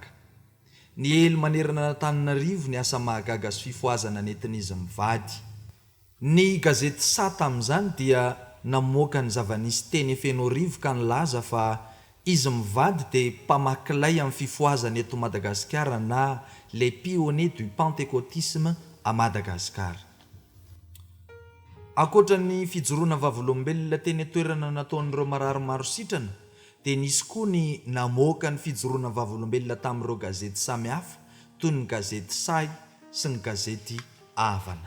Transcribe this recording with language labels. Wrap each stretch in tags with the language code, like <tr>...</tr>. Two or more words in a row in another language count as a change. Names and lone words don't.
<mg>Ny elo manerana Antananarivo ny asa mahagaga sy fifoazana nentin'izy mivady. Ny gazety Sa tamin'izany dia namoaka ny zava-nisy teny Feno Rivo ka nilaza fa izy mivady dia mpamakilay amin'ny fifoazana eto Madagasikara na</mg> <fr>les pionniers du pentecôtisme à Madagascar.</fr> <mg>Akoatra ny fijoroana vavolombelona teny toerana nataon'ireo marary maro sitrana, dia nisy koa ny namoaka ny fijoroana vavolombelona tamin'ireo gazety samihafa toy ny gazety Say sy ny gazety Avana.</mg>